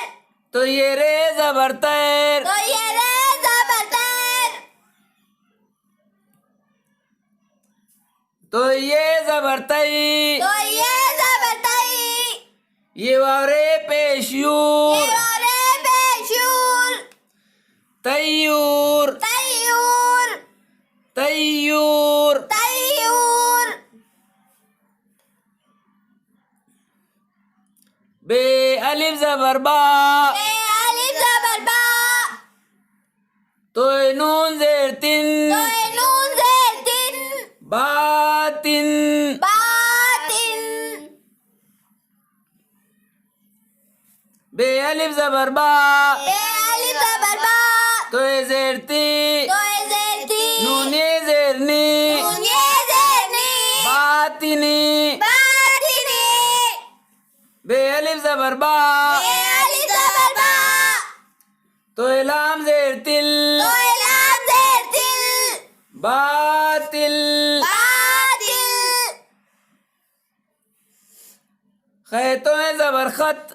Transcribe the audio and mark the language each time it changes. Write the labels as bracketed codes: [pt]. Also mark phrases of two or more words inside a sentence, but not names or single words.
[hi] तो ये रे जबर तैर, तो ये रे जबर तैर, तो ये जबर तई, तो ये जबर तई, ये वावरे पेशयूर, ये वारे बेशूर, तैयूर, तैयूर, तैयूर, तैयूर, बे अलिफ जबर बा, अलिफ जबर बा, तो नून जेर तिन, तो नून ज़ेर तिन, बातिन, बातिन, बे अलिफ जबर बा, अलिफ जबर बा, तो जेर ती, तो ज़ेर ती, नून ये जेरनी, नून ये ज़ेरनी, बातिनी, बातिनी, बे अलिफ जबर बा, अलिफ जबर बा, तो लाम जेर तिल, तो लाम ज़ेर तिल, बातिल, बातिल, खैतो जबर खत,